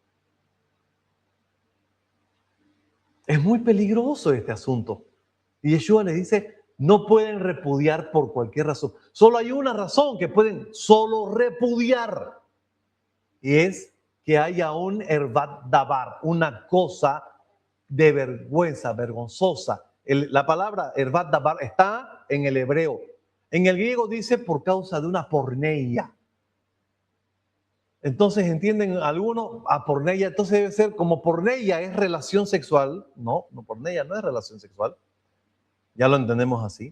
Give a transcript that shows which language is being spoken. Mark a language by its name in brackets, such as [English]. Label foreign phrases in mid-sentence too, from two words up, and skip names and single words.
[Spanish] Es muy peligroso este asunto. Y Yeshua le dice, no pueden repudiar por cualquier razón. Solo hay una razón que pueden solo repudiar. Y es que haya un [Hebrew] ערוות דבר, [Spanish] una cosa de vergüenza, vergonzosa. La palabra [Hebrew] ערוות דבר [Spanish] está en el hebreo. En el griego dice por causa de una porneia. Entonces, ¿entienden algunos? A porneia, entonces debe ser como porneia es relación sexual. No, porneia no es relación sexual. Ya lo entendemos así.